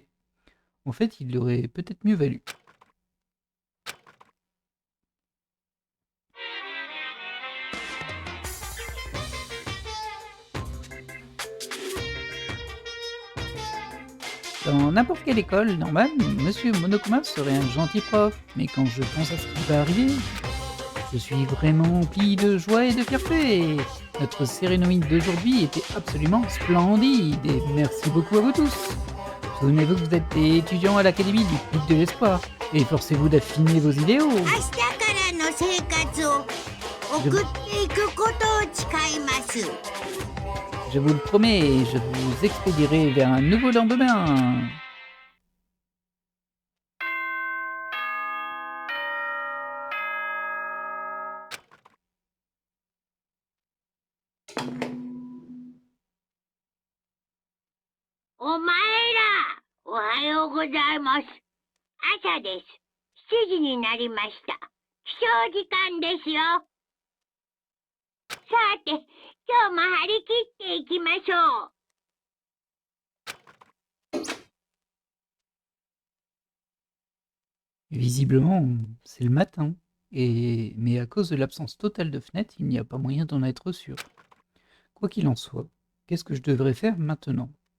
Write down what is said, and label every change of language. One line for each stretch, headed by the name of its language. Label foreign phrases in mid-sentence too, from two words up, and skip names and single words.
French: En fait, il aurait peut-être mieux valu. Dans n'importe quelle école normale, Monsieur Monokuma serait un gentil prof, mais quand je pense à ce qui va arriver, je suis vraiment empli de joie et de fierté. Notre cérémonie d'aujourd'hui était absolument splendide et merci beaucoup à vous tous. Souvenez-vous que vous êtes des étudiants à l'Académie du Pic de l'Espoir et forcez-vous d'affiner vos idéaux.
Japanese: 明日からの生活を送っていくことを誓います。
French: Je vous le promets, je vous expédierai vers un nouveau lendemain.
Japanese: « お前ら、おはようございます。朝です。7時になりました。起床時間ですよ。さて、今日も張り切っていきましょう。
French: Visiblement, c'est le matin. Mais à cause de l'absence totale de fenêtre, il n'y a pas moyen d'en être sûr. Quoi qu'il en soit, qu'est-ce que je devrais faire maintenant?